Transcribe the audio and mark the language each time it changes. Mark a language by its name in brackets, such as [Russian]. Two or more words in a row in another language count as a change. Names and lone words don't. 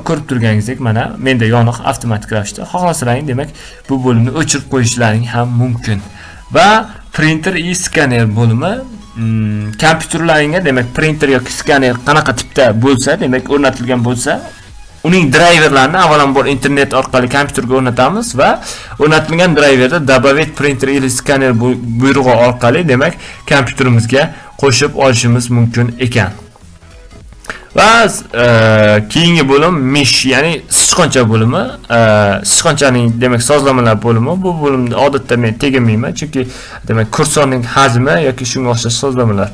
[Uzbek] Ko'rib turganingizdek, mana menda yoniq avtomatik ravishda. Xohlasalaring demak bu bo'limni o'chirib qo'yishlaring ham mumkin. Va printer и skaner bo'limi, kompyuterlaringga demak printer yoki skaner qanaqa tipda bo'lsa, demak o'rnatilgan bo'lsa, uning driverlarini avvalambor internet orqali kompyuterga o'rnatamiz va o'rnatilgan driverda [Russian] добавить printer или skaner [Uzbek] buyrug'i orqali demak kompyuterimizga qo'shib olishimiz mumkin ekan. Va keyingi bo'lim mesh, ya'ni sichqoncha bo'limi, sichqonchaning demak sozlamalar bo'limi. Bu bo'limda odatda men teginmayman, chunki demak kursorning hajmi yoki shunga o'xshash sozlamalar.